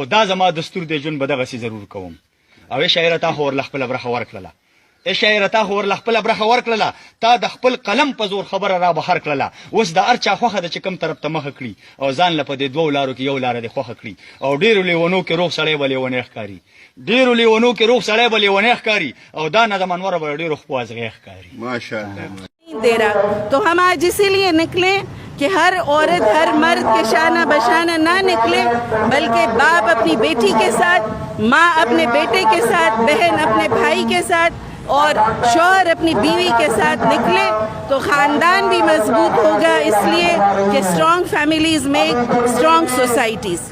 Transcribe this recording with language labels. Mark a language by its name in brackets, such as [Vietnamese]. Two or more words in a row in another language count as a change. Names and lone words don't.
[Pashto] دا زما دستور دی ژوند به دغسې ضرور کوم او ای شاعره تا خو ورله خپله برخه ورکړله ای شاعره تا خو ورله خپله برخه ورکړله تا د خپل قلم په زور خبره را بهر کړله اوس د هر چا خوښه ده چې کوم طرف ته مخه کړي او ځان له په دې 2 لارو کې یو لاره دې خوښه کړي او ډېرو لیونو کې روغ سړی به لیونی ښکاري ډېرو لیونو کې روغ سړی به لیونی ښکاري او دا نه د منوره به ډېرو خپو ازغی ښکاري [Urdu] ماشاءالله دے رہا تو ہم آج اسی لیے نکلے کہ ہر عورت ہر مرد کے شانہ بشانہ نہ نکلے بلکہ باپ اپنی بیٹی کے ساتھ ماں اپنے بیٹے کے ساتھ بہن اپنے بھائی کے ساتھ اور شوہر اپنی بیوی کے ساتھ نکلے تو خاندان بھی مضبوط ہوگا اس لیے کہ [English] strong families make strong societies